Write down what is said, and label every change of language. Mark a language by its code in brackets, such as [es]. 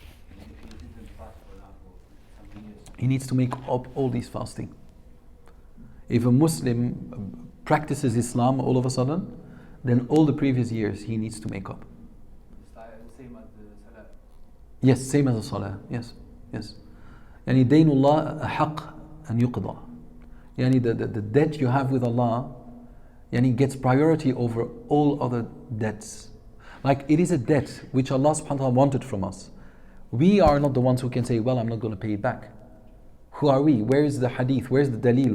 [en] If he didn't fast, for example, some years. He needs to make up all these fasting. If a Muslim practices Islam all of a sudden, then all the previous years he needs to make up. It's like the same as the Salah. Yes, same as the Salah. Yes, yes. [ar] يعني دين الله أحق أن يقضى. [en] The debt you have with Allah gets priority over all other debts. Like, it is a debt which Allah subhanahu wa ta'ala wanted from us. We are not the ones who can say, well, I'm not going to pay it back. Who are we? Where is the hadith? Where is the dalil?